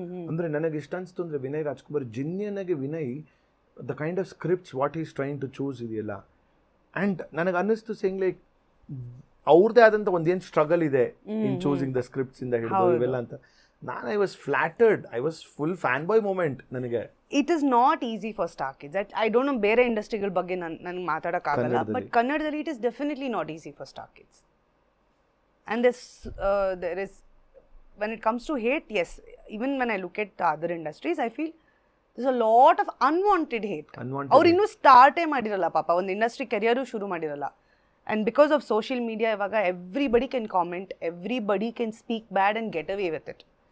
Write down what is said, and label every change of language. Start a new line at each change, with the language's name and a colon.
Kannada: ಅಂದರೆ ನನಗೆ ಇಷ್ಟ ಅನಿಸ್ತು ಅಂದರೆ ವಿನಯ್ ರಾಜ್ಕುಮಾರ್ ಜಿನ್ಯನ್ ಆಗಿ Vinay
English: the kind of scripts what is trying to choose
Kannada: ಇದೆಯಲ್ಲ, ಆ್ಯಂಡ್ ನನಗೆ ಅನ್ನಿಸ್ತು ಸೇಯಿಂಗ್ ಲೈಕ್ ಅವ್ರದ್ದೇ ಆದಂಥ ಒಂದೇನು ಸ್ಟ್ರಗಲ್ ಇದೆ
English: in choosing the scripts
Kannada: ಇಂದ ಹಿಡಿದು ಇವೆಲ್ಲ ಅಂತ. ನಾನು
English: I was flattered, I was full fan boy moment
Kannada: ನನಗೆ.
English: It is not easy for star kids. I don't know
Kannada: ಬೇರೆ ಇಂಡಸ್ಟ್ರಿಗಳ ಬಗ್ಗೆ ನನಗೆ ಮಾತಾಡೋಕ್ಕಾಗಲ್ಲ,
English: but
Kannada: ಕನ್ನಡದಲ್ಲಿ
English: It is definitely not easy for star kids. And there is, when it comes to hate, yes, even when I look at the other industries, I feel there's a lot of unwanted hate.
Kannada: ಅವ್ರು ಇನ್ನೂ ಸ್ಟಾರ್ಟೇ ಮಾಡಿರಲ್ಲ ಪಾಪ, ಒಂದು industry career ಶುರು ಮಾಡಿರಲ್ಲ.
English: and because of social media
Kannada: ಇವಾಗ
English: Everybody can comment, everybody can speak bad and get away with it.